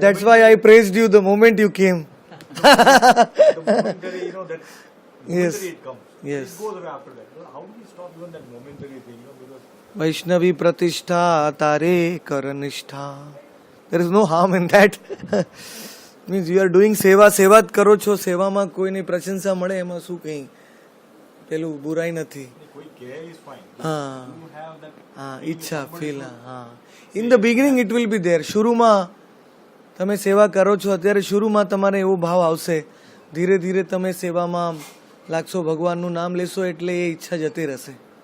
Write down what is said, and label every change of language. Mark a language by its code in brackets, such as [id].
[en] That's why I praised you the moment you came. the momentary, that momentary it comes. Yes. It goes away after that. So how do we stop even that momentary thing? Because [hi] Vaishnavi प्रतिष्ठा तारे कर निष्ठा. [en] There is no harm in that. Means you are doing સેવા. [gu] સેવા જ કરો છો, સેવામાં કોઈની પ્રશંસા મળે એમાં શું કઈ પેલું બુરાઈ નથી. કોઈ કહે [en] is fine. [hi] हाँ. [en] You have that. [hi] हाँ, [gu] ઈચ્છા ફીલ. [hi] हाँ. [en] In the beginning it will be there. [gu] शुरुમાં તમે સેવા કરો છો અત્યારે શુરુમાં તમારે એવો ભાવ આવશે. ધીરે ધીરે તમે સેવામાં લાગશો, ભગવાનનું નામ લેશો એટલે એ ઈચ્છા જતી રહેશે.